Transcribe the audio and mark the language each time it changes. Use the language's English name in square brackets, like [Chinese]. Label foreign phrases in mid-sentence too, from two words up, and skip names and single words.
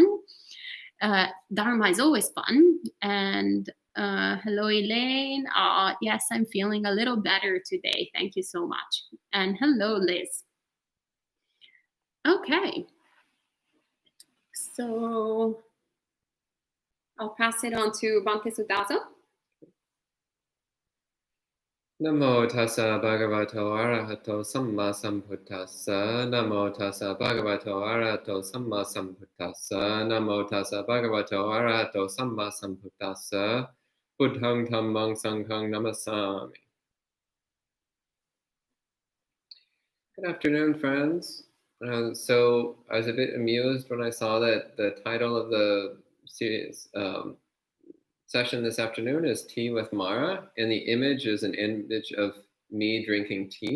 [English] Dharma is always fun. And hello, Elaine. Yes, I'm feeling a little better today. Thank you so much. And hello, Liz. Okay. So I'll pass it on to Bhante Sudazo. [Pali] Namo tassa bhagavato arahato samma sambuddhassa. Namo tassa bhagavato arahato samma sambuddhassa. Namo tassa bhagavato arahato samma sambuddhassa. Buddhang dhammang sanghang namasami. [English] Good afternoon, friends. So I was a bit amused when I saw that the title of the series session this afternoon is Tea with Mara, and the image is an image of me drinking tea.